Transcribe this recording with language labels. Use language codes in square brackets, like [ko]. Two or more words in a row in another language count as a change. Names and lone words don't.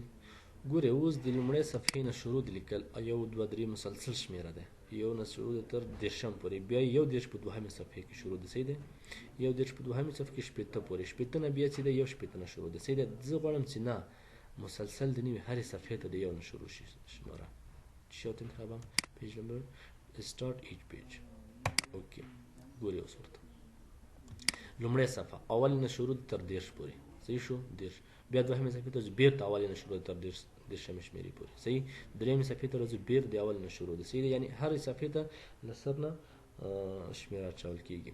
[ps] ګورئ اوس د لومړۍ صفحې نه شروع د لیکل 1 2 3 مسلسل شمیره ده، یو نه شروع ده تر 10 پورې، بیا 1 په 2 صفحې کې شروع ده. صحیح ده. 1 په 2 صفحې کې 80 پورې، 80 نه بیا چې ده 1 نه شروع ده. صحیح ده. زه غواړم چې نه مسلسل د نوې هرې صفحې ته د 1 نه شروع شي شماره. چی ورته انتخابم؟ [en] page number start each page. [ps] اوکې ګورئ اوس ورته لومړۍ صفحه اول نه شروع تر 10 پورې. صحیح شو. 10 بیا 2 صفحې ته بیرته اول نه شروع تر 10 شمیرې پورې. صحیح. 3 صفحې ته راځو بیر د اول نه شروع ده. صحیح ده. یعنی هرې صفحې ته له سر نه شمیره اچول کېږي.